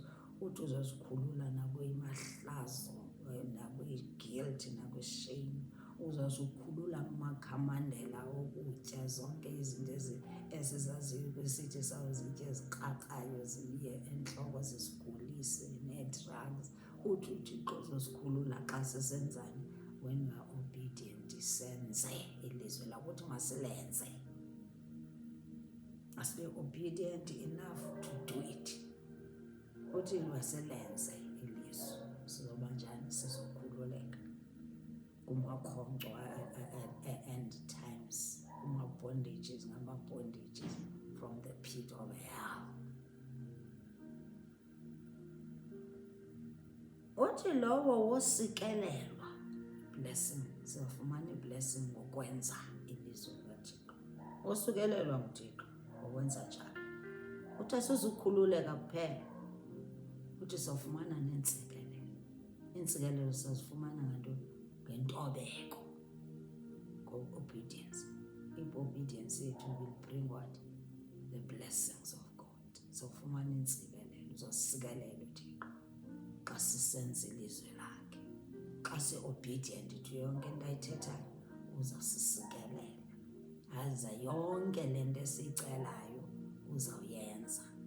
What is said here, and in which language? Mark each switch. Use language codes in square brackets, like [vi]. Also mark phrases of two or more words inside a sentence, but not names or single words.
[xh] Uthi uzosikhulula nakwimahlazo, nakwi-guilt, nakwi-shame. Uzawusikhulula kumakhamandela okutya, zonke izinto esizaziyo besithi sawuzitya ezikrakrayo ziye entloko zisigulise, nee-drugs. Uthi uThixo uzosikhulula xa sisenzani? [en] When we are obedient, [xh] senze ilizwi lakuthi masilenze. [en] Must be obedient enough to do it. [xh] Uthi masilenze ilizwi, sizoba njani? Sizokhululeka kumakhonkco [en] end times, [xh] kuma-bondages, ngama-bondages [en] from the pit of hell. [xh] Uthi lowo wosikelelwa, blessing, sizawufumana i-blessing ngokwenza ilizwi likaThixo. Osukelelwa nguThixo ngokwenza njalo. Uthi asizukhululeka kuphela, uthi sizawufumana neentsikelelo. Iintsikelelo sizazifumana ngantoni? Ngentobeko, ngo-obedience. I-obedience yethu [en] will bring what? The blessings of God. [xh] Sizawufumana iintsikelelo, uzosikelela uThixo xa sisenza ilizwi lakhe. Xa [en] si-obedient to [xh] yonke into ayithethayo, uzawusisikelela. Aza yonke le nto esiyicelayo uzawuyenza.